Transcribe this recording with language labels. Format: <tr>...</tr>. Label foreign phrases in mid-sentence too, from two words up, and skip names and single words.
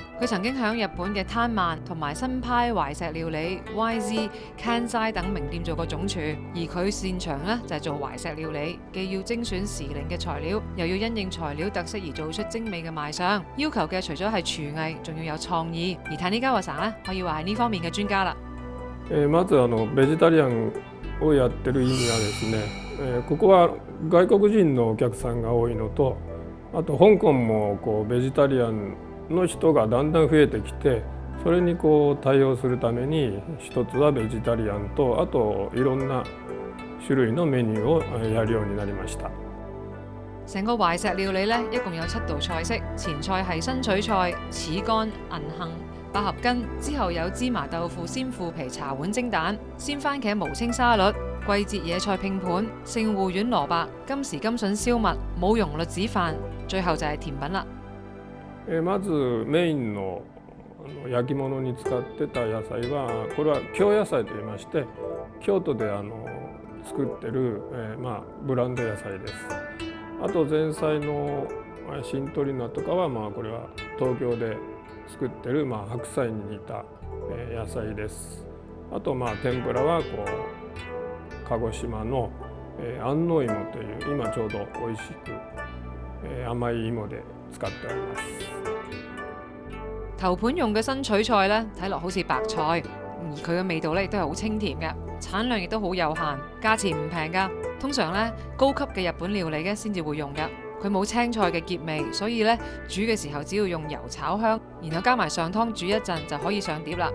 <yue>佢曾經喺日本嘅攤萬同埋新派懷石料理 YZ、Kansai 等名店做過總廚，而佢擅長咧就係做懷石料理，既要精選時令嘅材料，又要因應材料特色而做出精美嘅賣相。要求嘅除咗係廚藝，仲要有創意。而 Tanigawa さん咧可以話係呢方面嘅專家啦。</yue> <ja>まずベジタリアンをやってる意味はですね、ここは外国人のお客さんが多いのと、あと香港もベジタリアンの人がだんだん増えてきて、それに対応するために一つはベジタリアンと、あといろんな種類のメニューをやるようになりました。</ja> <yue>成個懷石料理咧，一共有7道菜式，前菜係新取菜、柿乾、銀杏、百合根，之後有芝麻豆腐、鮮腐皮、茶碗蒸蛋、鮮番茄無青沙律、季節野菜拼盤、聖護丸蘿蔔、金時金筍燒麥、冇蓉栗子飯，最後就係甜品啦。</yue> <ja>まずメインの焼き物に使ってた野菜は、これは京野菜といいまして、京都で作ってる、ブランド野菜です。あと前菜のシントリナとかは、これは東京で作ってる、白菜に似た野菜です。あと天ぷらは鹿児島の安納芋という今ちょうど美味しく甘い芋で使っております。</ja> <yue>頭盤用嘅新取菜咧，睇落好似白菜，而佢嘅味道咧亦都係好清甜嘅，產量亦都好有限，價錢唔平㗎。通常咧高級嘅日本料理咧先至會用㗎。佢冇青菜嘅澀味，所以咧煮嘅時候只要用油炒香，然後加埋上湯煮一陣就可以上碟啦。</yue>